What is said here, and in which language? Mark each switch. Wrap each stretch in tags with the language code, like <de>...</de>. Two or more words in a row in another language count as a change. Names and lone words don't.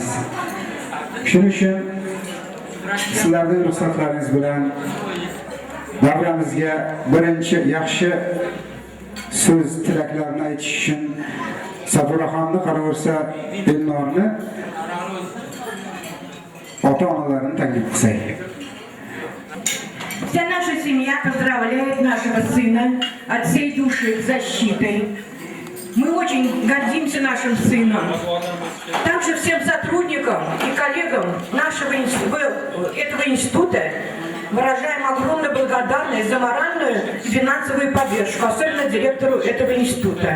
<uz>Shuning uchun sizlarning ruxsatlaringiz bilan davramizga birinchi yaxshi so'z tilaklarni aytish uchun Saburaxonni qaraversa Elnorni ota-onalarini taklif qilsak.</uz> <ru>Вся наша семья поздравляет нашего сына от всей души с защитой. Мы очень гордимся нашим сыном. Также всем сотрудникам и коллегам этого института выражаем огромную благодарность за моральную и финансовую поддержку, особенно директору этого института.</ru>